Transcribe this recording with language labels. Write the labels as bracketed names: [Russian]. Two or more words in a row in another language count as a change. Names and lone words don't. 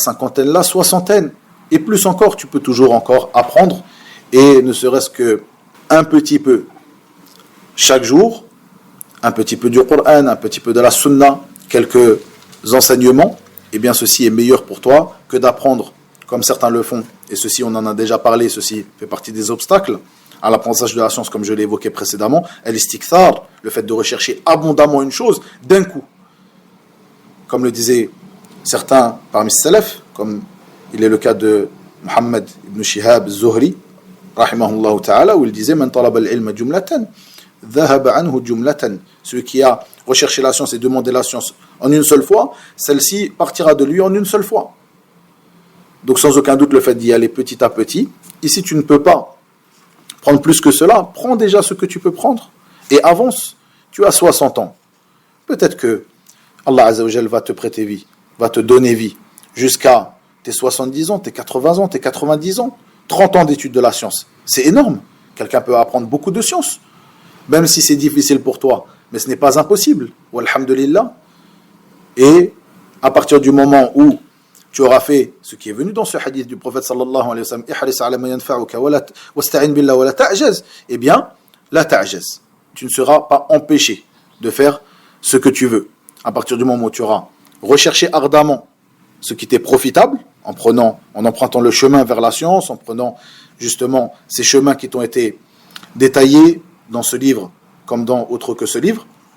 [French] cinquantaine, la soixantaine, et plus encore, tu peux toujours encore apprendre, et ne serait-ce que un petit peu chaque jour, un petit peu du Coran, un petit peu de la Sunna, quelques enseignements, eh bien ceci est meilleur pour toi que d'apprendre comme certains le font, et ceci on en a déjà parlé, ceci fait partie des obstacles à l'apprentissage de la science, comme je l'ai évoqué précédemment, al-istikthar, le fait de rechercher abondamment une chose d'un coup. Comme le disaient certains parmi les salaf, comme il est le cas de Muhammad ibn Shihab Zuhri, [Arabic] رحمه الله تعالى, [French] où il disait « [Arabic] من طلب العلم جملة ذهب عنه جملة [French] » Celui qui a recherché la science et demandé la science en une seule fois, celle-ci partira de lui en une seule fois. Donc sans aucun doute le fait d'y aller petit à petit. Ici tu ne peux pas prendre plus que cela, prends déjà ce que tu peux prendre et avance. Tu as 60 ans. Peut-être que Allah [Arabic] عز وجل [French] va te prêter vie, va te donner vie jusqu'à tes 70 ans, tes 80 ans, tes 90 ans, 30 ans d'études de la science. C'est énorme. Quelqu'un peut apprendre beaucoup de sciences, même si c'est difficile pour toi, mais ce n'est pas impossible. Walhamdulillah. Et à partir du moment où tu auras fait ce qui est venu dans ce hadith du prophète [Arabic] صلى الله عليه وسلم, احرص على ما ينفعك واستعن بالله ولا تعجز, [French] eh bien, [Arabic] لا تعجز. [French] Tu ne seras pas empêché de faire ce que tu veux. À partir du moment où tu auras recherché ardemment ce qui t'est profitable, en empruntant le chemin vers la science, en prenant justement ces chemins qui t'ont été détaillés dans ce livre, comme dans autre que ce livre,